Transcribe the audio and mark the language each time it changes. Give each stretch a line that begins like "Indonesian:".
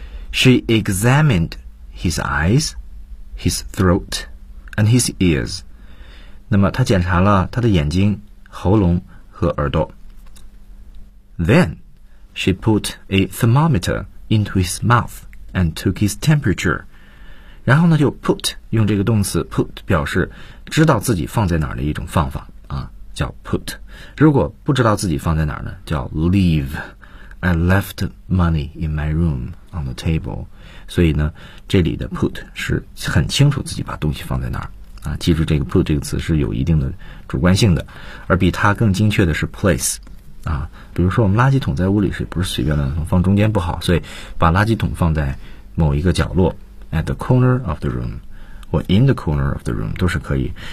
English: She examined his eyes, his throat, and his ears.
Chinese: 那么他检查了他的眼睛、喉咙和耳朵。
English: Then she put a thermometer into his mouth. And took his temperature.
Chinese: 然后呢就 put, 用这个动词 put 表示知道自己放在哪儿的一种方法啊，叫 put. 如果不知道自己放在哪儿呢，叫 leave.
English: I left money in my room on the table.
Chinese: 所以呢这里的 put 是很清楚自己把东西放在哪儿啊。记住这个 put 这个词是有一定的主观性的，而比它更精确的是 place. 啊，比如说我们垃圾桶在屋里是不是随便乱放，放中间不好，所以把垃圾桶放在某一个角落
English: at the corner of the room
Chinese: or in the corner of the room 都是可以。